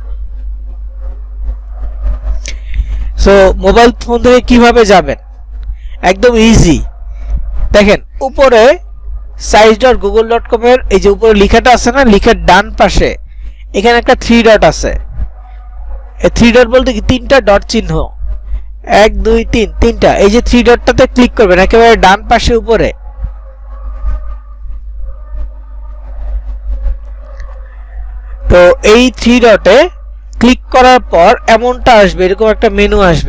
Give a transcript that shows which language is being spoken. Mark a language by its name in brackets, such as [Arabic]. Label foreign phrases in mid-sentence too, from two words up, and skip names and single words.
[English] so mobile phone [Bangla] থেকে কিভাবে যাবেন, একদম ইজি। দেখেন উপরে sites.google.com এর এই যে উপরে লেখাটা আছে না, লেখার ডান পাশে এখানে একটা 3 ডট আছে। এই 3 ডট বলতে কি তিনটা ডট চিহ্ন, 1 2 3 তিনটা। এই যে 3 ডটটাতে ক্লিক করবেন একেবারে ডান পাশে উপরে। তো এই 3 ডটে ক্লিক করার পর এমনটা আসবে, এরকম একটা মেনু আসবে।